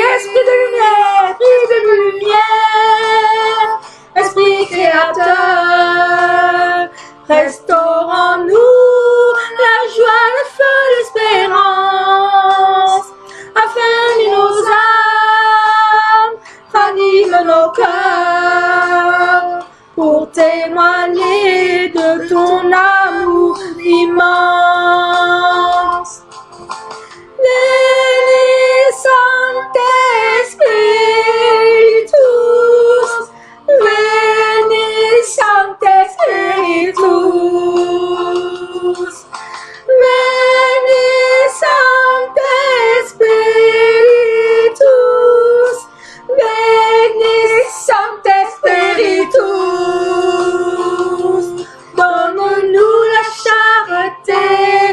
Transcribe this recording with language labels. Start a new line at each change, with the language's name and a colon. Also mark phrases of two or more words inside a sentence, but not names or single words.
French: Esprit de lumière, Esprit créateur, restaurons-nous la joie, le feu, l'espérance, affermis nos âmes, ranime nos cœurs, pour témoigner de ton amour immense.
Latin: Veni Sancte Spiritus, Veni Sancte Spiritus, Veni Sancte Spiritus, Veni Sancte Spiritus,
French: donne-nous la charité,